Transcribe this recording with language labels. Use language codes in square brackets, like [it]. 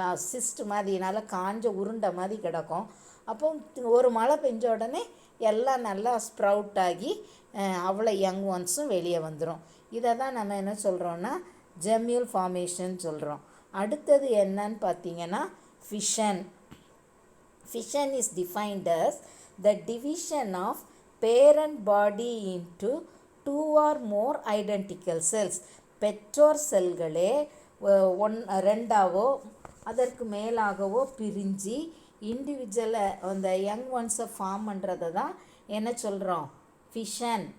[ta] Cyst மாதிரி நல்லா காஞ்ச உருண்டை மாதிரி கிடக்கும். அப்போ ஒரு மழை பெஞ்ச உடனே எல்லாம் நல்லா ஸ்ப்ரவுட் ஆகி அவ்வளோ யங் ஒன்ஸும் வெளியே வந்துடும். இதை தான் நம்ம என்ன சொல்கிறோன்னா ஜெம்யூல் ஃபார்மேஷன் சொல்கிறோம். அடுத்தது என்னன்னு பார்த்தீங்கன்னா fission. [en] Fission is defined as the division of parent body into 2 or more identical cells. [ta] பெற்றோர் செல்களே ரெண்டாவோ அதற்கு மேலாகவோ பிரிஞ்சு இண்டிவிஜுவலை அந்த யங் ஒன்ஸை ஃபார்ம் பண்ணுறதை தான் என்ன சொல்கிறோம், ஃபிஷன்.